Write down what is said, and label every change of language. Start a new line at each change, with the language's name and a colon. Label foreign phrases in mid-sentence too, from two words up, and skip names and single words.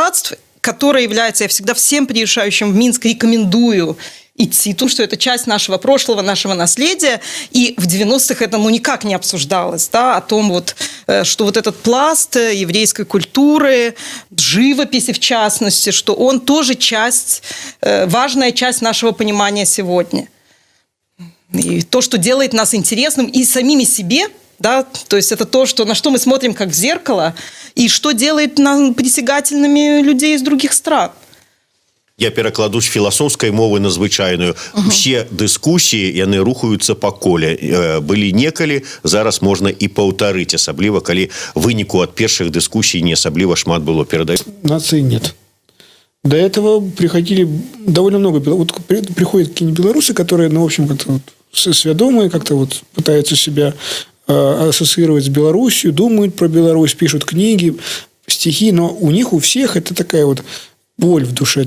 Russian: мастацтв, которая является, я всегда всем приезжающим в Минск рекомендую идти, потому что это часть нашего прошлого, нашего наследия, и в 90-х это никак не обсуждалось, да, о том вот, что вот этот пласт еврейской культуры, живописи в частности, что он тоже часть, важная часть нашего понимания сегодня. И то, что делает нас интересным и самими себе, да, то есть это то, на что мы смотрим как в зеркало, и что делает нас притягательными людей из других стран.
Belarusian: Я перакладу з філасофскай мовы на звычайную. Усе дыскусіі, яны рухаюцца па коле. Былі некалі, зараз можна і паўтарыць, асабліва, калі выніку ад першых дыскусій не асабліва шмат было перадаць.
Russian: Нации нет. До этого приходили довольно много... Вот приходят какие-нибудь белорусы, которые, ну, в общем, как-то вот сведомые, как-то вот пытаются себя ассоциировать с Белоруссией, думают про Беларусь, пишут книги, стихи, но у них у всех это такая вот боль в душе.